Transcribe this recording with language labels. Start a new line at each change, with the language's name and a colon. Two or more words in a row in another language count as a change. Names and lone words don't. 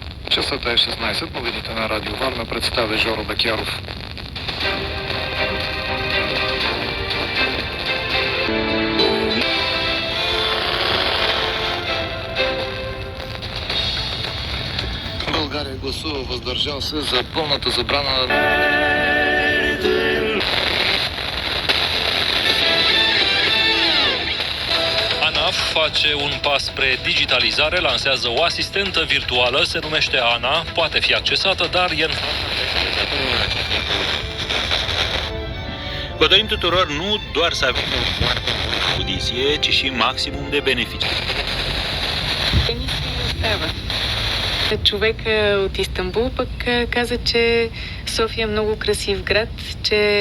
Bulgarian: Часът е 16, новините на Радио Варна представя Жоро Бекяров. България гласува въздържал се за пълната забрана на...
Romanian: ANAF face un pas spre digitalizare, lansează o asistentă virtuală, se numește Ana, poate fi accesată, dar e în... Vă dorim tuturor nu doar să avem o audiție, ci și maximum de beneficii.
Bulgarian: Човек от Истанбул пък каза, че София е много красив град, че...